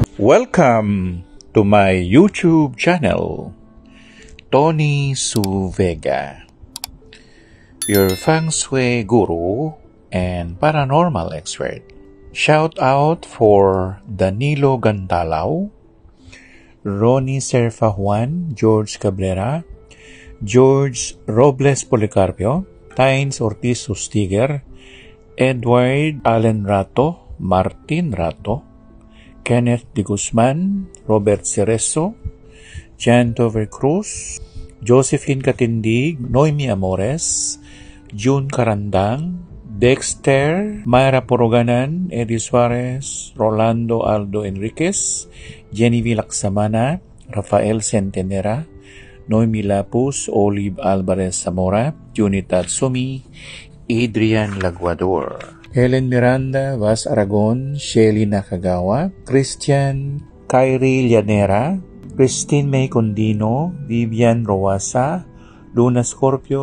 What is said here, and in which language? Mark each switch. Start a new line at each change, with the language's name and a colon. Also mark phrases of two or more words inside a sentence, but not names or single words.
English: Welcome to my YouTube channel, Tony Su Vega, your feng shui guru and paranormal expert. Shout out for Danilo Gandalao, Ronnie Serfa Juan, George Cabrera, George Robles Policarpio, Tynes Ortiz Sustiger, Edward Allen Rato, Martin Rato, Kenneth De Guzman, Robert Cerezo, Jan Tover Cruz, Josephine Katindig, Noemi Amores, June Karandang, Dexter, Mayra Poroganan, Eddie Suarez, Rolando Aldo Enriquez, Genevieve Laksamana, Rafael Centenera, Noemi Lapus, Olive Alvarez Zamora, Junita Tsumi, Adrian Laguador, Helen Miranda, Vaz Aragon, Shelly Nakagawa, Christian Kyrie Llanera, Christine May Condino, Vivian Roasa, Luna Scorpio,